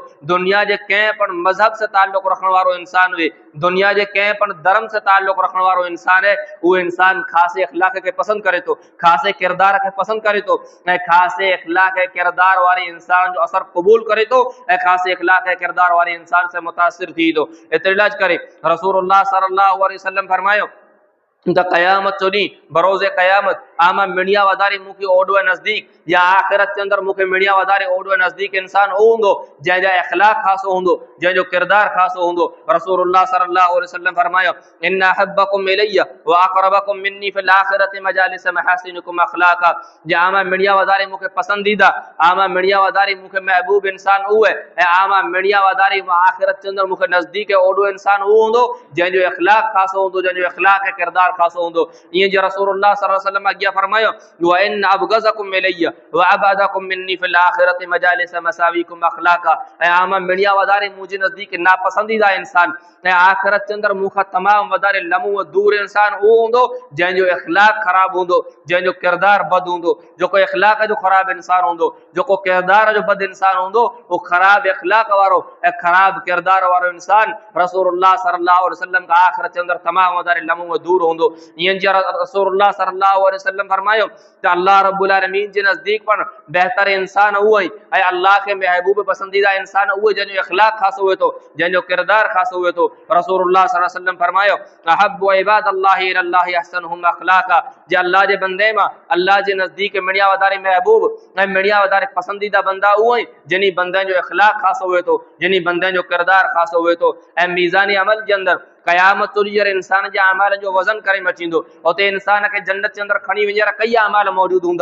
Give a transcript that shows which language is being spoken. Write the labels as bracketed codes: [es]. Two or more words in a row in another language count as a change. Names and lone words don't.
[sd] दुनिया जे कंहिं पण मज़हब से ताल्लुक़ रखण वारो इंसान हुए, दुनिया जे कंहिं पण धर्म से ताल्लुक़ रखण वारो इंसान है, उहो इंसान ख़ासे अखलाक खे पसंदि करे थो, ख़ासे किरदार खे पसंदि करे थो, ऐं ख़ासे अखलाक ऐं किरदार वारे इंसान जो असर क़बूल करे थो, ऐं ख़ासे अखलाक ऐं किरदार वारे इंसान से मुतासिर थी थो। एतिरे इलाज करे रसूलुल्लाह [ar] صلى الله عليه وسلم [sd] फरमायो त क़यामत जो ॾींहुं, बरोज़े क़यामत, आमा मिणिया वधारे मूंखे ओॾो नज़दीक, या आख़िरत के अंदर मूंखे मिणिया वधारे ओॾो नज़दीक इंसान उहो हूंदो जंहिंजा अखलाक ख़ासो हूंदो, जंहिंजो किरदार ख़ासो हूंदो। [ar] رسول الله صلى الله عليه وسلم फरमायो, إن أحبكم إلي وأقربكم مني في الآخرة مجالس محاسنكم أخلاقا, [sd] जे आमा मिणिया वधारे मूंखे पसंदीदा, आमा मिणिया वधारे मूंखे महबूब इंसान उहो है, ऐं आमा मिणिया वधारे आख़िरत के अंदर मूंखे नज़दीक ओॾो इंसान उहो हूंदो जंहिंजो अखलाक ख़ासो हूंदो, जंहिंजो अखलाक ऐं किरदार खासो हुंदो। ईअं जो [ar] رسول الله صلى الله عليه وسلم [sd] अॻियां फरमायो [ar] وإن أبغضكم إلي وأبعدكم مني في الآخرة مجالس مساويكم أخلاقا. [sd] ऐं आमा मिणिया वधारे मुंहिंजे नज़दीक नापसंदीदा इंसान ऐं आख़िरत जे अंदरि मूंखां तमामु वधारे लम्हो दूर इंसान उहो हूंदो जंहिंजो इख़लाक़ ख़राब हूंदो, जंहिंजो किरदार बद हूंदो। जेको इख़लाक़ जो ख़राब इंसान हूंदो, जेको किरदार जो बद इंसान हूंदो, उहो ख़राब इख़लाक़ वारो ऐं ख़राब किरदार वारो इंसान रसूलुल्लाह [ar] صلى الله عليه وسلم [sd] खां आख़िरत जे अंदरि तमामु वधारे लम्हो दूर हूंदो। ईअं जीअं रसूलुल्लाह [ar] صلى الله عليه وسلم [sd] फरमायो त अल्लाह रब्बुल आलमीन जे नज़दीक पण बहितर इंसान उहो ई ऐं अल्लाह खे महबूब पसंदीदा इंसान उहो जंहिंजो इख़लाक़ ख़ासो हुए थो, जंहिंजो किरदार ख़ासो हुए थो। [ar] رسول الله صلى الله عليه وسلم फरमायो أحب عباد الله إلى الله أحسنهم أخلاقا. [sd] जे अल्लाह जे बंदे मां अल्लाह जे नज़दीक मिणिया वधारे महबूब ऐं मिणिया वधारे पसंदीदा बंदा उहो ई जिन्ही बंदनि जो इख़लाक़ ख़ासो हुए थो, जिन्ही बंदनि जो किरदार ख़ासो हुए थो। ऐं मीज़ानी अमल जे अंदरि क़यामत जे ॾींहुं इंसान जे अमाल जो वज़न करे मचींदो। उते इंसान खे जन्नत जे अंदरि खणी वञण कई अमाल मौजूदु हूंदा।